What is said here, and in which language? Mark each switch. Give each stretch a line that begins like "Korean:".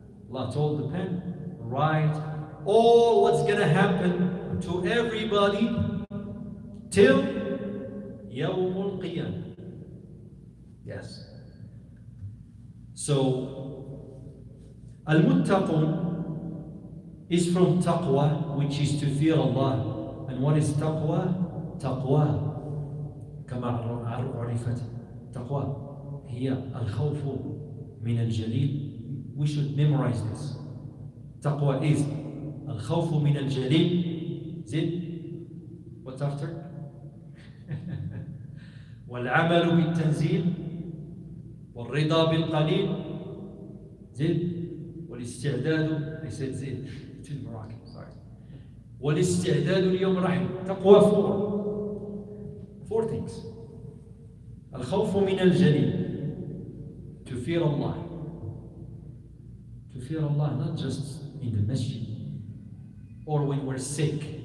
English: Allah told the pen, write all what's gonna happen to everybody till Yawm al-Qiyamah. Yes. So, al-muttaqun is from taqwa, which is to fear Allah. And what is taqwa?
Arabic: Taqwa, كما عرفت. Taqwa هي الخوف من الجليل. We should memorize this.
English: Taqwa is
Arabic: الخوف من الجليل.
English: Zid. What's after?
Arabic: والعمل بالتنزيل والرضا بالقليل زد والاستعداد.
English: I said
Arabic: زد.
English: It's in Moroccan, sorry.
Arabic: والاستعداد اليوم رحم.
English: تقوى four things.
Arabic: الخوف من الجليل,
English: to fear Allah. To fear Allah not just in the masjid or when we're sick.